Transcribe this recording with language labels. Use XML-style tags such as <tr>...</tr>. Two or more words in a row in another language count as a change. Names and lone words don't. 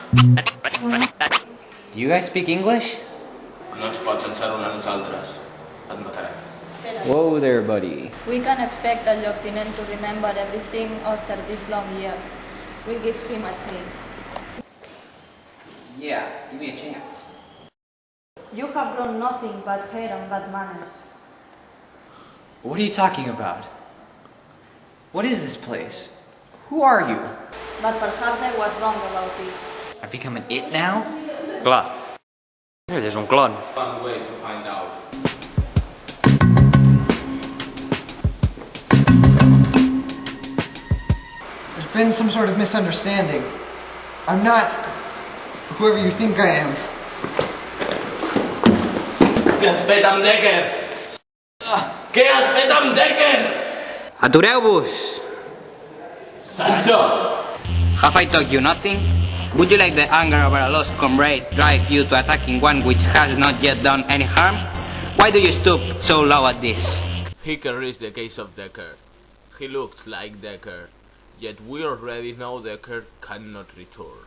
<en>Do you guys speak English?</en> <ca>No ens pots ensenyar a nosaltres. Et matarem.</ca> <en>Whoa there, buddy. We can expect the lieutenant to remember everything after these long years. We give him a chance. Yeah, give me a chance. You have grown nothing but hair and bad manners. What are you talking about? What is this place? Who are you? But perhaps I was wrong about it. I've become an it now? Blah.</en> <es>Eres un clon.</es> <en>One way to find out. There's been some sort of misunderstanding. I'm not whoever you think I am.</en> <ca>Què has amb Decker? Què has fet amb Decker? Atureu-vos! Sancho!</ca> <en>Have I taught you nothing? Would you like the anger over a lost comrade drive you to attacking one which has not yet done any harm? Why do you stoop so low at this? He can reach the case of Decker. He looks like Decker, yet we already know Decker cannot return.</en>